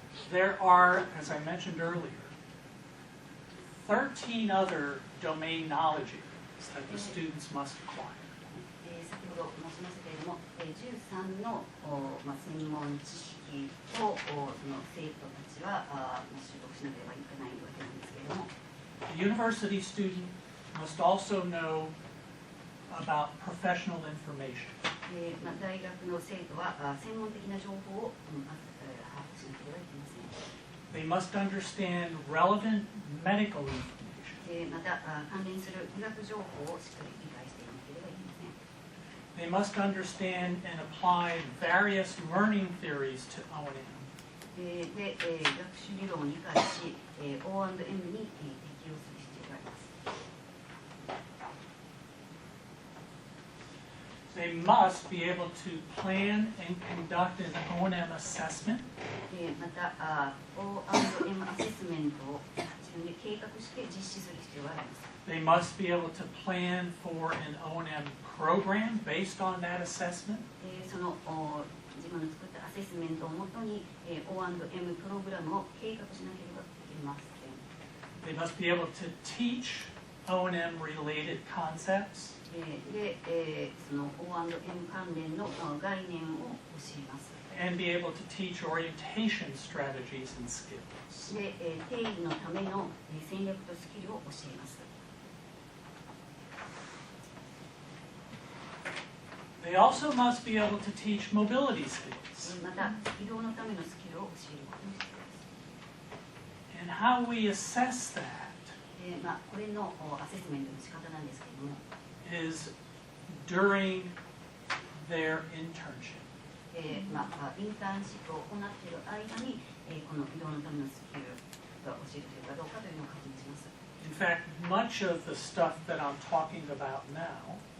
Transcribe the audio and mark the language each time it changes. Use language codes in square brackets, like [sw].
[en] There are, as I mentioned earlier, 13 other domain knowledge areas that the students must acquire. [ja] 先ほど申しましたけれども、13の専門知識をその生徒たちは習得しなければいけないわけなんですけれども、 [en] The university student must also know about professional information. [ja] 大学の生徒は専門的な情報を把握しなければいけません。 [en] They must understand relevant medical information. [ja] また関連する医学情報をしっかり理解していなければいけません。 [en] They must understand and apply various learning theories to O&M. [ja] で、学習理論を理解し、O&M に適用する必要があります。 [en] They must be able to plan and conduct an O&M assessment. [ja] また、O&M アセスメントを自分で計画して実施する必要があります。 [en] They must be able to plan for an O&M program based on that assessment. [ja] その自分の作ったアセスメントをもとに O&M プログラムを計画しなければいけません。 [en] They must be able to teach O&M related concepts. [ja] で、その O&M 関連の概念を教えます。 [en] And be able to teach orientation strategies and skills. [ja] で、定義のための戦略とスキルを教えます。 [en] They also must be able to teach mobility skills. [ja] また、移動のためのスキルを教えることも必要です。 [en] And how we assess that [ja] これのアセスメントの仕方なんですけれども、 [en] is during their internship. [ja] インターンシップを行っている間に、この移動のためのスキルが教えるというかどうかというのを確認します。 [en] In fact, much of the stuff that I'm talking about now